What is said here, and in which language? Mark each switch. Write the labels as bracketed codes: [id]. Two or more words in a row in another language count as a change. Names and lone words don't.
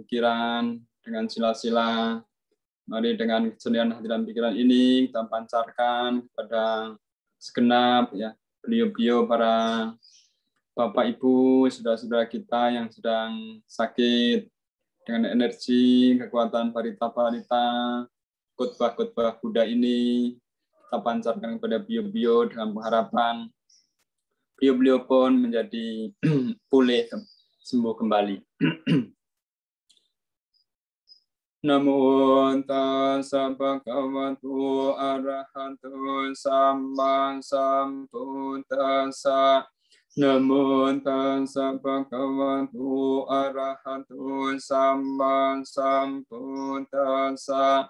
[id] pikiran dengan sila-sila, mari dengan kesenian hati dan pikiran ini kita pancarkan kepada segenap ya beliau-beliau para Bapak Ibu, saudara-saudara kita yang sedang sakit dengan energi, kekuatan parita-parita, khotbah-khotbah Buddha ini kita pancarkan kepada beliau-beliau dengan pengharapan beliau-beliau pun menjadi pulih sembuh kembali. [pi] Namo tassa bhagavato arahato samma sambuddhassa. Namo tassa bhagavato arahato samma sambuddhassa.